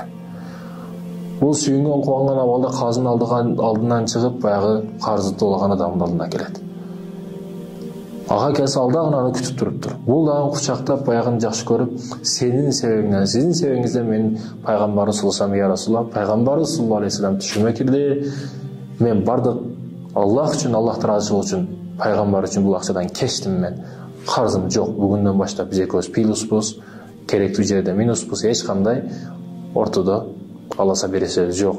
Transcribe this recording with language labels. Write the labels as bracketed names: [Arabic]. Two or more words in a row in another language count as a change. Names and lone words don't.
[Kyrgyz] Бул сүйүнгөн кубанган абалда казынын алдынан чыгып, баягы карыздоолаган адамдын алдына келет. Ага келсе ал дагы аны күтүп туруптур. Бул дагы кучактап, баягын жакшы көрүп, сенин себебиңден, сиздин себебиңизден мен пайгамбарыбыз [Arabic] صلى الله عليه وسلم، يا رسول الله, [Kyrgyz] пайгамбарыбыз [Arabic] صلى الله عليه وسلم [Kyrgyz] түшүмө кирди. Мен бардык Аллах үчүн, Аллах таразычылык үчүн, пайгамбар үчүн бул акчадан кечтим мен. Карызым жок. Бүгүндөн баштап биз экөөбүз пилуспуз, керектүү жерде минуспуз, эч кандай ортодо аласа бересе жок.